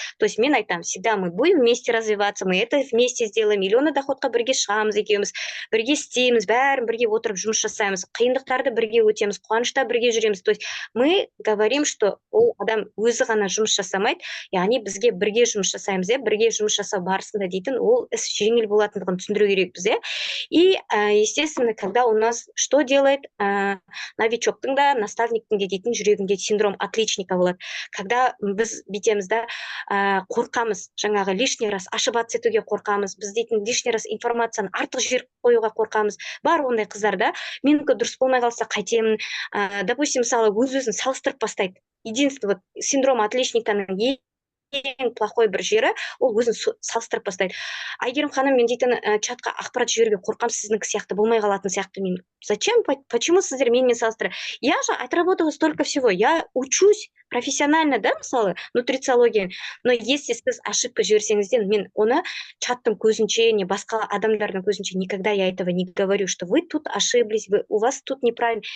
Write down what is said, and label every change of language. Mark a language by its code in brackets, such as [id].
[ru] То есть мен айтамын, всегда мы будем вместе развиваться, мы это вместе сделаем, миллионы [kk] доходқа бірге шығамыз екеуміз, бірге істейміз, бәрін бірге отырып жұмыс жасаймыз, қиындықтарды бірге өтеміз, қуанышта бірге жүреміз. [ru] То есть мы говорим, что [kk] ол адам өзі ғана жұмыс жасамайды, яғни бізге бірге жұмыс жасаймыз, бірге жұмыс жасау барысында дейтін ол іс жеңіл болатындығын түсіндіру керекпіз. [ru] И, естественно, когда у нас что делает [kk] новичоктың да, наставниктің де дейтін жүрегінде [ru] синдром отличника болады. Когда [kk] біз бүйтеміз да, қорқамыз, жаңағы [ru] лишний раз ошибаться [kk] етуге қорқамыз, біз дейтін лишний раз информацияны артық жіберіп қоюға қорқамыз. Бар ондай қыздар да, менікі дұрыс болмай қалса қайтемін. [ru] Допустим, [kk] мысалы өз-өзін салыстырып бастайды. [ru] Единственное, вот [kk] синдром отличниканың ең плохой бір жері, ол өзін салыстырып бастайды. Айгерім ханым, мен дейтін чатқа ақпарат жіберуге қорқам, сіздің сияқты болмай қалатын сияқты. Мен [ru] зачем? Почему [kk] сіздер менімен салыстырып? [ru] Я же отработала столько всего. Я учусь профессионально, да, [kk] мысалы, [ru] нутрициология. Но если [kk] сіз ошибка жіберсеңізден, мен оны чаттың көзінше, не басқа адамдардың көзінше [ru] никогда я этого не говорю, что вы тут ошиблись, у вас тут неправильно.